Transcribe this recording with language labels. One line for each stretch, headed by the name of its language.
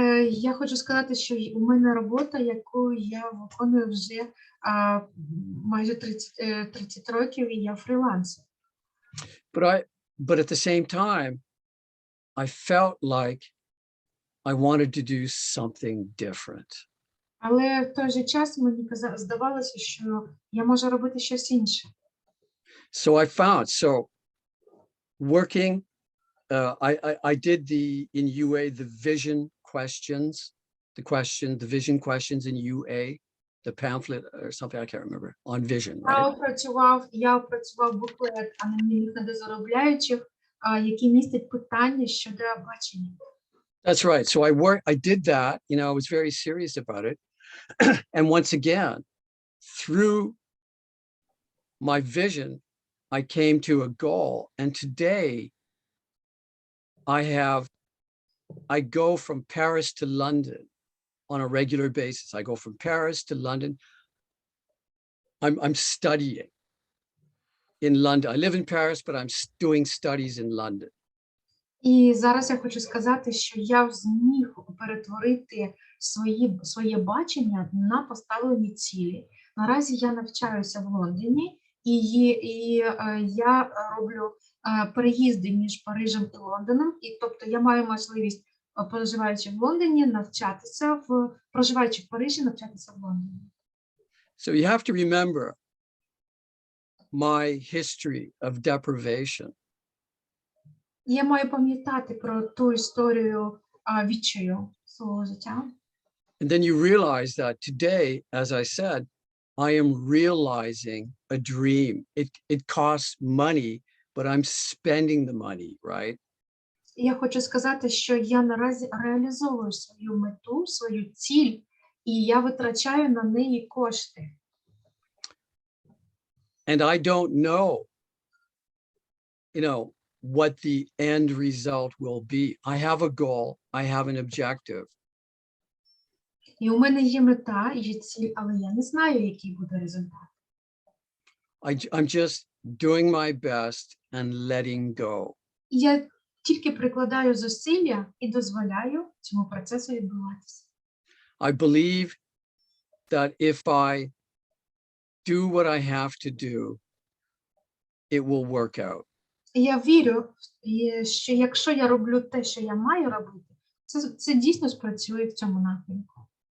Ukrainian: Я хочу сказати, що у мене робота, яку я виконую вже майже 30 років, і я фрілансер.
English: But at the same time, I felt like I wanted to do something different.
Ukrainian: Але в той же час мені здавалося, що я можу робити щось інше.
English: So I found, working, I did in UA, the vision questions, the vision questions in UA, the pamphlet or something, I can't remember, on vision, right?
Ukrainian: Я опрацював буклет анонімних недозаробляючих, який містить питання щодо бачення.
English: That's right. So I did that, you know, I was very serious about it. And once again, through my vision, I came to a goal. And today I go from Paris to London on a regular basis. I go from Paris to London. I'm studying in London. I live in Paris, but I'm doing studies in London.
Ukrainian: І зараз я хочу сказати, що я зміг перетворити своє бачення на поставлені цілі. Наразі я навчаюся в Лондоні, і я роблю переїзди між Парижем і Лондоном. І тобто я маю можливість, проживаючи в Лондоні, проживаючи в Парижі, навчатися в Лондоні.
English: So you have to remember my history of deprivation.
Ukrainian: Я маю пам'ятати про ту історію відчаю свого життя.
English: And then you realize that today, as I said, I am realizing a dream. It costs money, but I'm spending the money, right?
Ukrainian: Я хочу сказати, що я наразі реалізовую свою мету, свою ціль, і я витрачаю на неї кошти.
English: And I don't know, you know, what the end result will be. I have a goal, I have an objective.
Ukrainian: І у мене є мета, є ціль, але я не знаю, який буде результат.
English: I'm just doing my best and letting go.
Ukrainian: Я тільки прикладаю зусилля і дозволяю цьому процесу відбуватися.
English: I believe that if I do what I have to do, it will work out.
Ukrainian: Я вірю, що якщо я роблю те, що я маю робити, це дійсно спрацює в цьому напрямку.